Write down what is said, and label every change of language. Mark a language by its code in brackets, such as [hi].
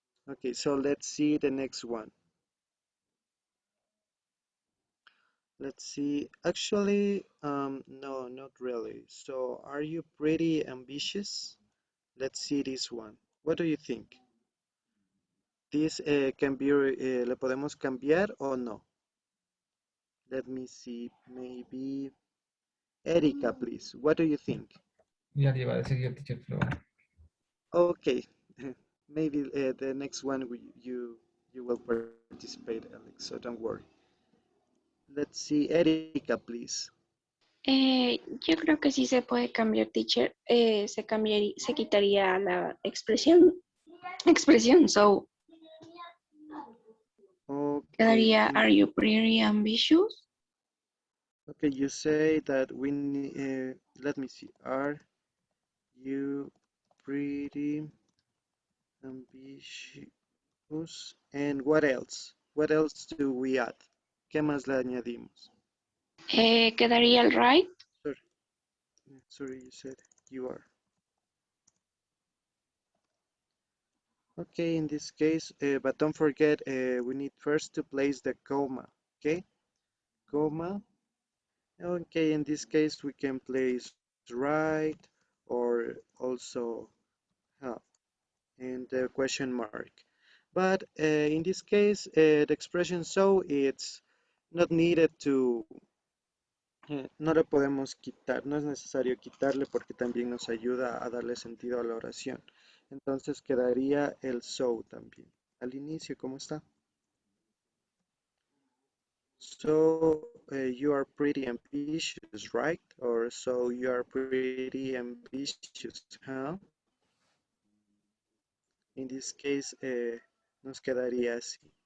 [en] Okay, so let's see the next one. Let's see. Actually, no, not really. So, are you pretty ambitious? Let's see this one. What do you think? This can be, [es] ¿le podemos cambiar o no? [en] Let me see. Maybe Erika, please. What do you think? [es] Ya le iba a decir yo, teacher, pero [en] Okay. Maybe the next one you will participate, Alex. So don't worry. Let's see, Erika, please. [es] Yo creo que sí se puede cambiar, teacher. Se quitaría la expresión, so [en] Okay. [es] quedaría, [en] are you pretty ambitious? Okay, you say that we need, let me see, are you pretty ambitious? And what else? What else do we add? [es] ¿Qué más le añadimos? Quedaría el right. [en] Sorry, sorry, you said you are. Okay, in this case, but don't forget, we need first to place the comma, okay? Comma. Okay, in this case, we can place right or also and the question mark. But in this case, the expression so it's not needed to, [es] no lo podemos quitar, no es necesario quitarle porque también nos ayuda a darle sentido a la oración. Entonces quedaría el so también. Al inicio, ¿cómo está? [en] So you are pretty ambitious, right? Or so you are pretty ambitious, huh? In this case, [es] nos quedaría así.